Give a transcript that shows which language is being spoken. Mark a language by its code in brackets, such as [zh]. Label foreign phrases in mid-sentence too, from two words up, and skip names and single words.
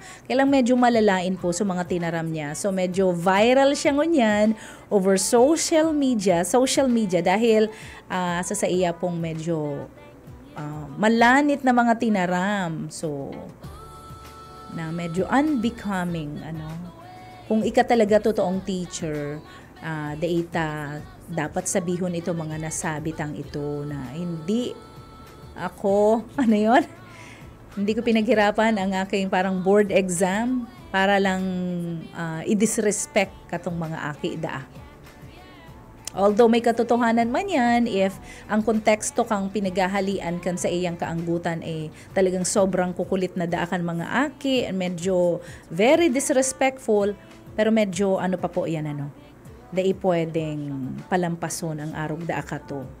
[bik] Kailang medyo malalain po sa mga tinaram niya. So medyo viral siya ngunyan [en] over social media [bik] dahil sa iya pong medyo malanit na mga tinaram. So na medyo unbecoming, kung ika talaga totoong teacher, Data dapat sabihon ito mga nasabitang ito na [tl] hindi ako, ano yon? Hindi ko pinaghirapan ang aking parang [en] board exam [tl] para lang i-disrespect katong mga aki daa. [bik] Although may katotohanan man yan, if ang konteksto kang pinaghahalian kan sa iyang kaanggutan talagang sobrang kukulit na daakan mga aki, medyo [en] very disrespectful, [bik] pero medyo ano pa po yan dai pwedeng palampason ang arog daa ka to.